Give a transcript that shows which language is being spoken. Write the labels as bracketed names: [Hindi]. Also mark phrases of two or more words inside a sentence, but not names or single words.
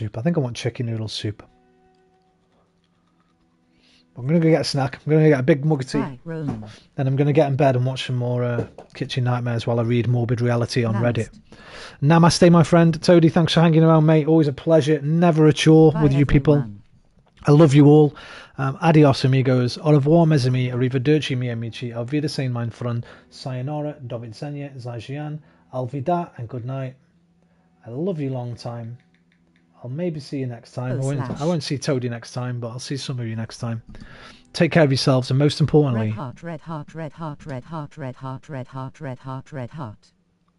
[English] I think I want chicken noodle soup. I'm going to go get a snack. I'm going to get a big mug of tea. Right, Roman. Then I'm going to get in bed and watch some more Kitchen Nightmares while I read Morbid Reality on Reddit. Namaste, my friend. Toady, thanks for hanging around, mate. Always a pleasure. Never a chore with you people. I love you all. [Spanish] Adios, amigos. [French] Au revoir, mes amis. [Italian] Arrivederci, mi amici. [German] Auf Wiedersehen, mein Freund. Sayonara, [Polish] do widzenia, [German] zajian, alvida, [English] and good night. I love you long time. I'll maybe see you next time. I won't see Toady next time, but I'll see some of you next time. Take care of yourselves, and most importantly, red heart, red heart, red heart, red heart, red heart, red heart, red heart, red heart.